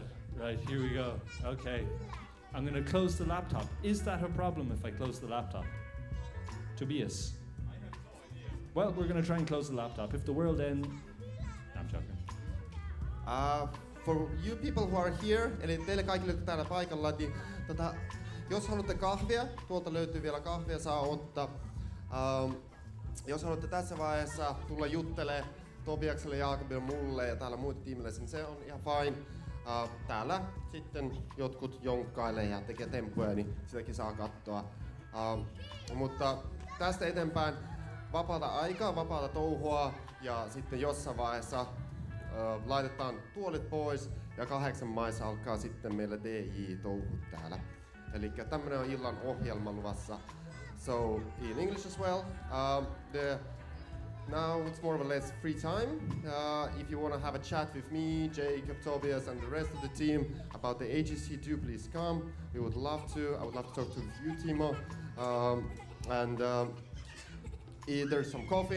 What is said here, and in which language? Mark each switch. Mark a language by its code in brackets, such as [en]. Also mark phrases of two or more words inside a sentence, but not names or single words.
[en] Right, here we go. Okay. I'm going to close the laptop. Is that a problem if I close the laptop? Tobias? Well, we're going to try and close the laptop. If the world ends... I'm joking. For you people who are here, [fi] eli teille kaikille, jotka täällä paikalla, niin jos haluatte kahvia, tuolta löytyy vielä kahvia, saa ottaa. Jos haluatte tässä vaiheessa tulla juttelemaan Tobiakselle, Jaakobille, mulle ja täällä muille tiimille, niin se on ihan fine. Täällä sitten jotkut jonkkailee ja tekee temppuja, niin sitäkin saa katsoa. Mutta tästä eteenpäin vapaata aikaa, vapaata touhua ja sitten jossain vaiheessa laitetaan tuolit pois ja 8 maissa alkaa sitten meillä DJ-touhut täällä. Eli tämmönen on illan ohjelma luvassa. [en] So in English as well. Now it's more or less free time. If you want to have a chat with me, Jacob, Tobias, and the rest of the team about the AGC, do please come. We would love to. I would love to talk to you, Timo. There's some coffee.